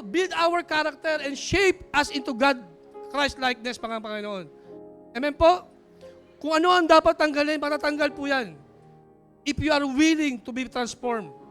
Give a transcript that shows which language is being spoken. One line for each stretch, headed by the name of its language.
English: Build our character and shape us into God, Christ-likeness, Panginoon. Amen po?
Filipino: Kung ano ang dapat tanggalin, matatanggal po yan.
English: If you are willing to be transformed.